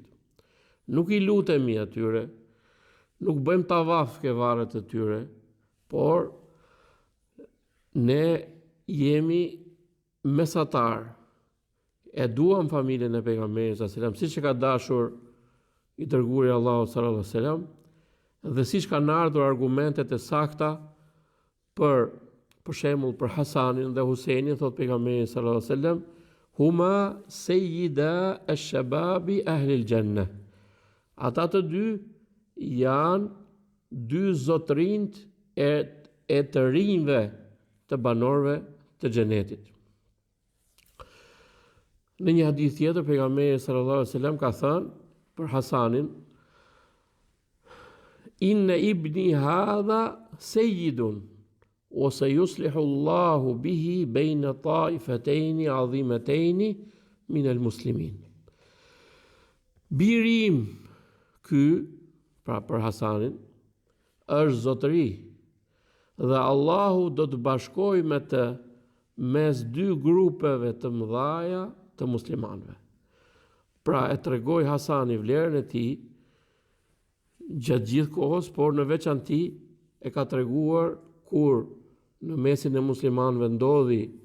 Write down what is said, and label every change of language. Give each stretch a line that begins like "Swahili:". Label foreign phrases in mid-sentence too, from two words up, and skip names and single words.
Albanian: Nuk i lutemi atyre, nuk bëjmë tavaf ke varret e tyre, por ne jemi mesatar. E duam familjen e pejgamberit
Arabic: صلى الله عليه وسلم,
Albanian: siç e ka dashur i dërguari Allahu
Arabic: صلى الله عليه وسلم,
Albanian: dhe siç kanë ardhur argumentet e sakta për shembull për Hasanin dhe Huseinin, thot pejgamberi
Arabic: صلى الله عليه وسلم, هما سيدا شباب أهل الجنة.
Albanian: Ata të dy janë dy zotrinj e të rinjve të banorëve të xhenetit. Në një hadith tjetër pejgamberi
Arabic: صلى الله عليه وسلم
Albanian: ka thënë për Hasanin,
Arabic: إن ابني هذا سيد وسيصلح الله به بين طائفتين عظيمتين من المسلمين.
Albanian: Biri im ky, pra për Hasanin, është zotëri dhe Allahu do të bashkojë me të mes dy grupeve të mëdhaja të muslimanëve. Pra e tregoi Hasani vlerën e tij gjatë gjithë kohës, por në veçanti e ka treguar kur në mesin e muslimanëve ndodhi